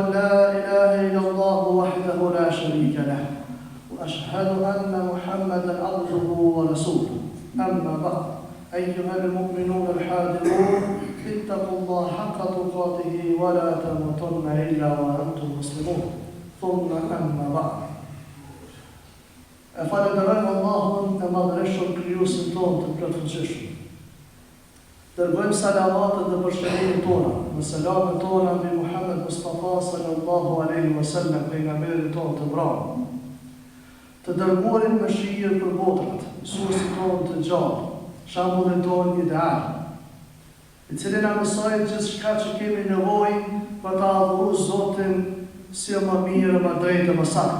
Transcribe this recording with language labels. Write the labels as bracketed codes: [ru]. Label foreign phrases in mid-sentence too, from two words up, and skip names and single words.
[ar] لا إله إلا الله وحده لا شريك له وأشهد أن محمدا عبده ورسوله أما بعد أيها المؤمنون الحاذرون اتقوا الله حق تقاته ولا تموتن إلا وأنتم مسلمون ثم أما بعد [sq] Falenderojmë Allahun e madhëreshëm krijuesin tonë të plotfuqishëm. Dërgojmë salavatet dhe përshëndetjet tona, me selamet tona mbi Muhammed Mustafa [ar] صلى الله عليه وسلم, [sq] pejgamberin tonë të vrarë, të dërguarin me shijë për botrat, mësuesin tonë të gjallë, shembullin tonë ideal, i cili na mësoi gjithçka që kemi nevojë për ta adhuruar Zotin si më mirë, më drejtë, më saktë.